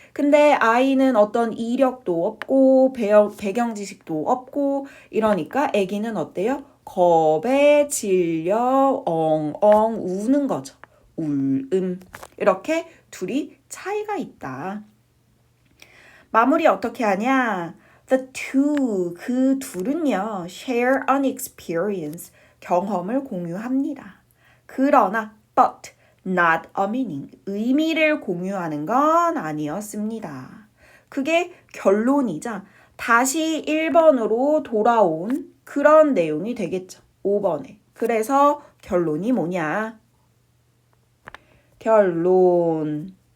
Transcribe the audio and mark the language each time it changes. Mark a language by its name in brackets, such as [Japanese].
[Korean] 근데 아이는 어떤 이력도 없고 배경 지식도 없고 이러니까 아기는 어때요? 겁에 질려 엉엉 우는 거죠. 울음. 이렇게 둘이 차이가 있다. 마무리 어떻게 하냐? [English] The two, 그 둘은요, share an experience, 경험을 공유합니다. [Korean] 그러나, but not a meaning, 의미를 공유하는 건 아니었습니다. 그게 결론이자 다시 1번으로 돌아온 그런 내용이 되겠죠. 5번에. 그래서 결론이 뭐냐? 결론.